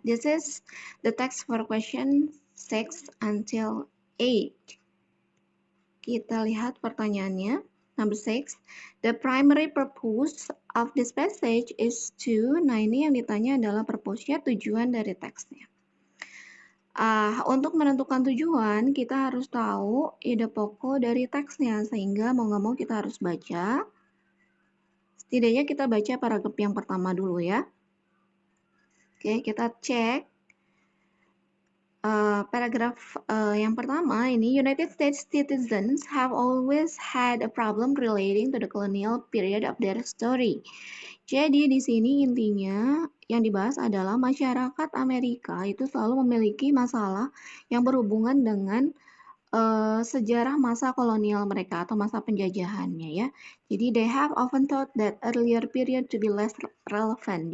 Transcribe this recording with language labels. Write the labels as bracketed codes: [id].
[en] This is the text for question 6 until 8. [id] Kita lihat pertanyaannya. [en] Number 6. The primary purpose of this passage is to. [id] Nah, ini yang ditanya adalah purpose-nya, tujuan dari teksnya. Untuk menentukan tujuan, kita harus tahu ide pokok dari teksnya, sehingga mau nggak mau kita harus baca. Setidaknya kita baca paragraf yang pertama dulu ya. Oke, kita cek. Paragraf yang pertama ini, [en] United States citizens have always had a problem relating to the colonial period of their story. [id] Jadi di sini intinya yang dibahas adalah masyarakat Amerika itu selalu memiliki masalah yang berhubungan dengan sejarah masa kolonial mereka atau masa penjajahannya ya. [en] Jadi they have often thought that earlier period to be less relevant.